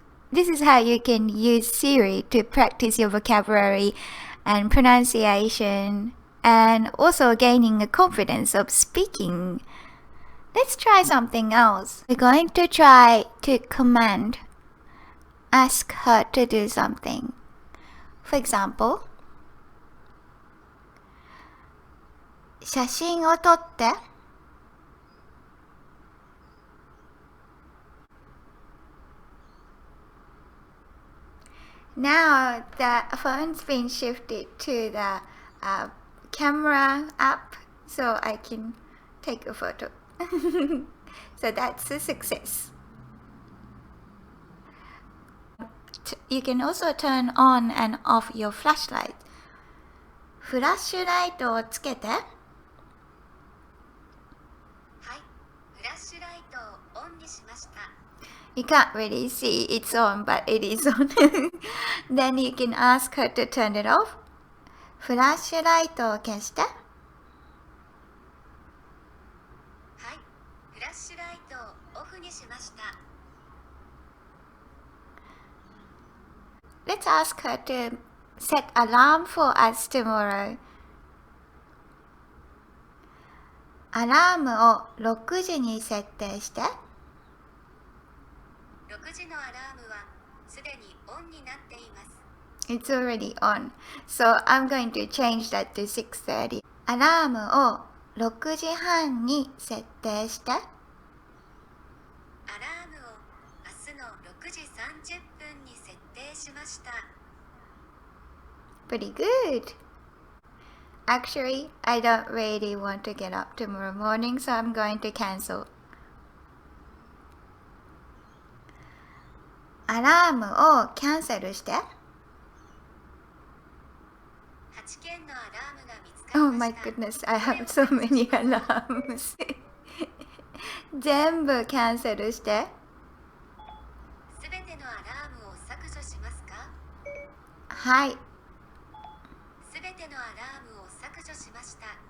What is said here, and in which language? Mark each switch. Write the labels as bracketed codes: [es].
[en] This is how you can use Siri to practice your vocabulary and pronunciation and also gaining a confidence of speaking. Let's try something else. We're going to try to ask her to do something. For example, [ja] 写真を撮って。 [en] Now the phone's been shifted to the camera app so I can take a photo. So that's a success. You can also turn on and off your flashlight. [ja] フラッシュライトをつけて。はい、フラッシュライトをオンにしました。 [en] You can't really see it's on, but it is on. Then you can ask her to turn it off. [ja] フラッシュライトを消して。はい、フラッシュライトをオフにしました。 [en] Let's ask her to set alarm for us tomorrow. [ja] アラームを6時に設定して。 6時のアラームはすでにオンになっています。 [en] It's already on. So I'm going to change that to 6:30. [ja] アラームを6時半に設定して。アラームを明日の6時30分に設定しました。 [en] Pretty good. Actually, I don't really want to get up tomorrow morning, so I'm going to cancel. [ja] アラームをキャンセルして。 8件のアラームが見つかり [en] Oh [ja] ま [en] my [ja] した。 [en] goodness, I have so many alarms. [ja] 全部キャンセルして。すべてのアラームを削除しますか？はい。すべてのアラームを削除しました。